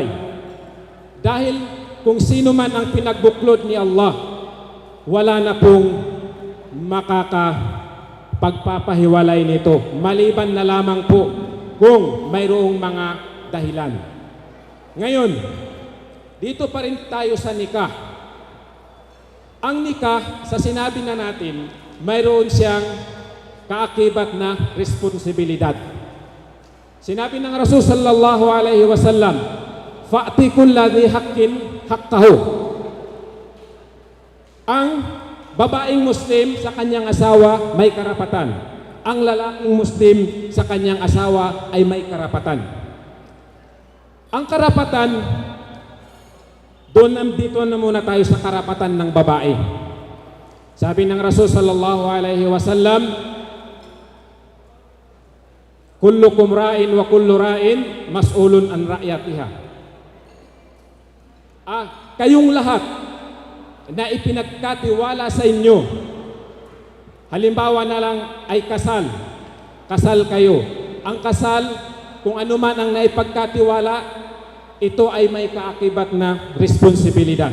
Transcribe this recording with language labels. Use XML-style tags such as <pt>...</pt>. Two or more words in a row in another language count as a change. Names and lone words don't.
<tl>Dahil kung sino man ang pinagbuklod ni Allah, wala na pong makakapagpapahiwalay nito, maliban na lamang po kung mayroong mga dahilan. Ngayon, dito pa rin tayo sa nikah. Ang nikah, sa sinabi na natin, mayroon siyang kaakibat na responsibilidad. Sinabi ng Rasul</tl> <ar>صلى الله عليه وسلم فأعط كل ذي حق حقه.</ar> <tl>Ang babaeng Muslim sa kanyang asawa may karapatan. Ang lalaking Muslim sa kanyang asawa ay may karapatan. Ang karapatan, dito na muna tayo sa karapatan ng babae. Sabi ng Rasul</tl> <ar>صلى الله عليه وسلم كلكم راع وكل راع مسؤول عن رعيتها.</ar> <tl>Kayong lahat na ipinagkatiwala sa inyo, halimbawa na lang ay kasal kayo. Ang kasal, kung ano man ang naipagkatiwala, ito ay may kaakibat na responsibilidad.</tl>